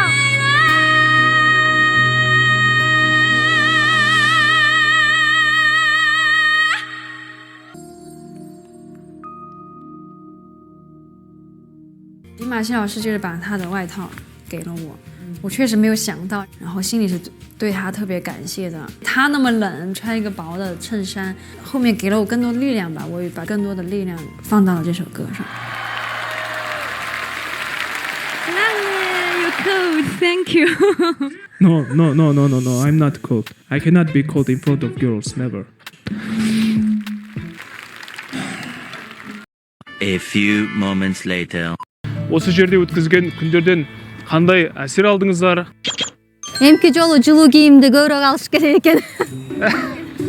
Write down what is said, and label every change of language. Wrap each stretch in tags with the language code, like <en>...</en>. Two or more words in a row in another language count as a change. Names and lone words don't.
<zh>李马新老师就是把他的外套给了我，我确实没有想到，然后心里是对他特别感谢的。他那么冷，穿一个薄的衬衫，后面给了我更多力量吧，我也把更多的力量放到了这首歌上。</zh> <en>You're cold, thank you. No. I'm not cold. I cannot be cold in front of girls. Never. A few moments later.</en> <kk>Осы жерде өткізген күндерден қандай әсер алдыңыздар?</kk> <ky>Эмки жолу жылуу кийимди көбүрөөк алыш керек экен.</ky>